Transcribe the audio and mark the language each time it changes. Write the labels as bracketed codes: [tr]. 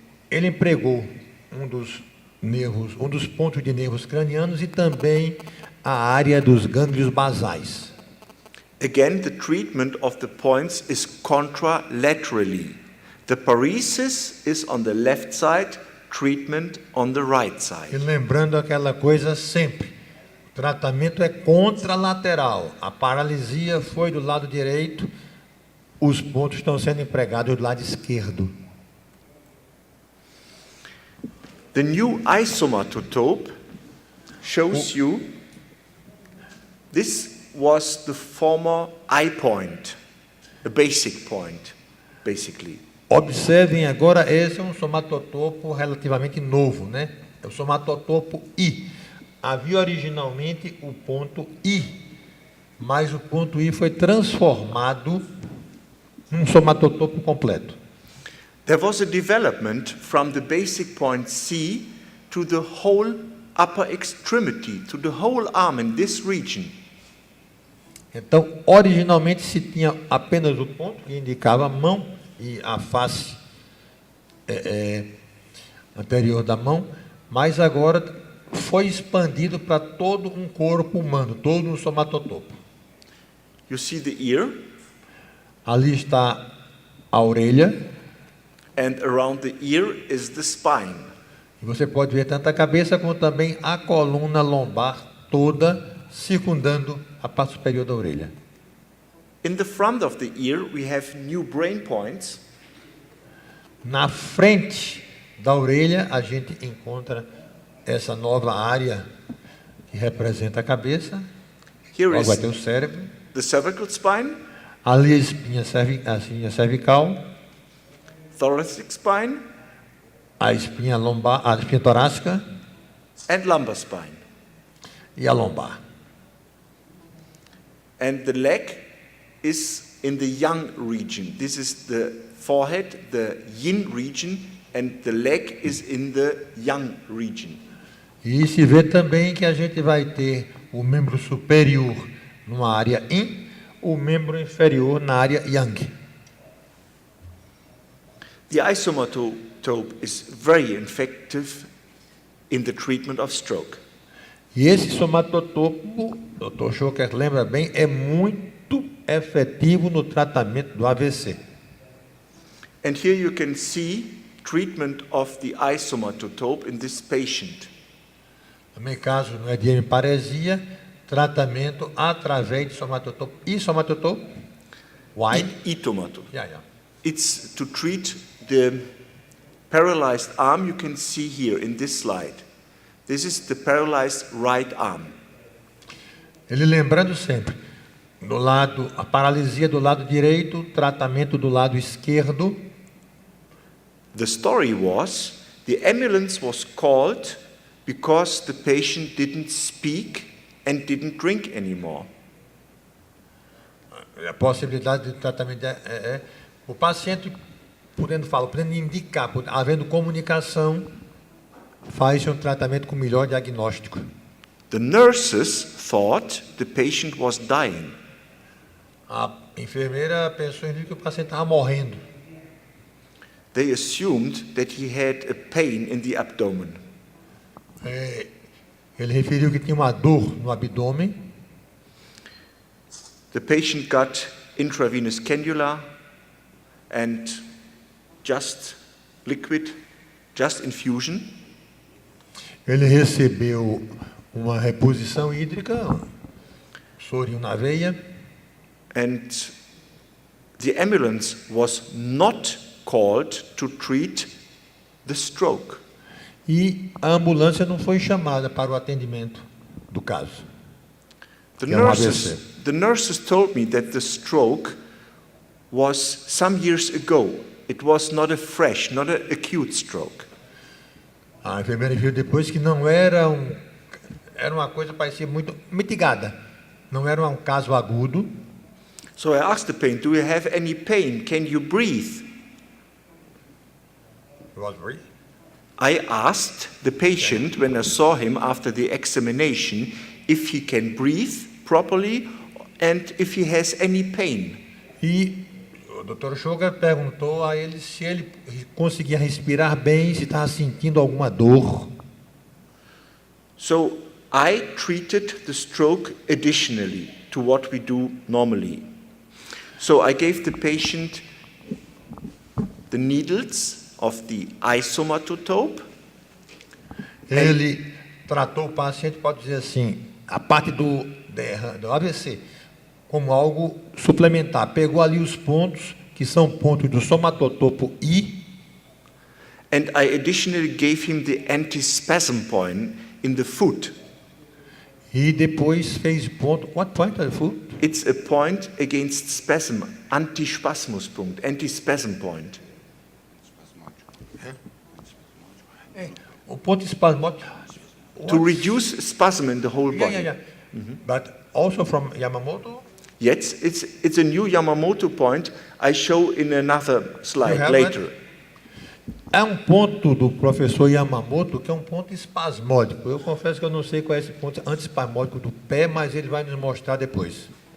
[pt] Ele empregou um dos pontos de nervos cranianos e também a área dos gânglios basais. [en] Again, the treatment of the points is contralaterally. The paresis is on the left side, treatment on the right side. [pt] E lembrando aquela coisa sempre, o tratamento é contralateral. A paralisia foi do lado direito, os pontos estão sendo empregados do lado esquerdo. [en] The new isomatotope shows you this was the former eye point, a basic point, basically. [pt] Observem agora, esse é um somatotopo relativamente novo, né? É o somatotopo I. Havia originalmente o ponto I, mas o ponto I foi transformado num somatotopo completo. [en] There was a development from the basic point C to the whole upper extremity, to the whole arm in this region. [pt] Então, originalmente se tinha apenas o ponto que indicava a mão e a face anterior da mão, mas agora foi expandido para todo um corpo humano, todo um somatotopo. [en] You see the ear, [pt] Ali está a orelha, [en] and around the ear is the spine. [pt] e você pode ver tanto a cabeça como também a coluna lombar toda circundando a parte superior da orelha. [en] In the front of the ear, we have new brain points. [pt] Na frente da orelha, a gente encontra essa nova área que representa a cabeça. [en] Here [pt] Logo [en] is [pt] vai ter o cérebro. [en] the cervical spine, [pt] Ali a espinha cervical, [en] thoracic spine, [pt] a espinha lombar, a espinha torácica [en] and lumbar spine. [pt] e a lombar. [en] And the leg is in the yang region. This is the forehead, the yin region, and the leg is in the yang region. [pt] E se vê também que a gente vai ter o membro superior numa área yin, o membro inferior na área yang. [en] The isomatope is very effective in the treatment of stroke. [pt] E esse somatotopo, Dr. Schoker lembra bem, é muito efetivo no tratamento do AVC. [en] And here you can see treatment of the isomatope in this patient. [pt] Também caso não é de hemiparesia, tratamento através de somatotopo. E somatotopo? [en] Why? Itomatop. Yeah. It's to treat the paralyzed arm you can see here in this slide. This is the paralyzed right arm. [pt] Ele lembrando sempre, a paralisia do lado direito, tratamento do lado esquerdo. [en] The story was, the ambulance was called because the patient didn't speak and didn't drink anymore. [pt] A possibilidade de tratamento é o paciente podendo indicar, havendo comunicação, faz um tratamento com melhor diagnóstico. [en] The nurses thought the patient was dying. [pt] A enfermeira pensou que o paciente estava morrendo. [en] They assumed that he had a pain in the abdomen. [pt] Ele referiu que tinha uma dor no abdômen. [en] The patient got intravenous cannula and just liquid, just infusion. [pt] Ele recebeu uma reposição hídrica, sorinho na veia. [en] And the ambulance was not called to treat the stroke. [pt] E a ambulância não foi chamada para o atendimento do caso. [en] The nurses told me that the stroke was some years ago. It was not a fresh, not an acute stroke. [pt] A enfermeira viu depois que não era uma coisa que parecia muito mitigada. Não era um caso agudo. [en] So I asked the patient, do you have any pain? Can you breathe? I asked the patient, when I saw him after the examination, if he can breathe properly and if he has any pain. [pt] E o Dr. Schoker perguntou a ele se ele conseguia respirar bem, se estava sentindo alguma dor. [en] So I treated the stroke additionally to what we do normally. So I gave the patient the needles of the isomatope. [pt] Ele tratou o paciente, pode dizer assim, a parte do AVC, como algo suplementar. Pegou ali os pontos, que são pontos do somatotopo I. [en] And I additionally gave him the antispasm point in the foot. [pt] E depois fez ponto. [en] What point of the foot? It's a point against spasm, antispasmuspunkt, antispasm point. [pt] O ponto espasmódico. [en] To reduce spasm in the whole body. Yeah. But also from Yamamoto? Yes, it's a new Yamamoto point I show in another slide later. [pt] É um ponto do professor Yamamoto que é um ponto espasmódico. Eu confesso que eu não sei qual é esse ponto antiespasmódico do pé, mas ele vai nos mostrar depois.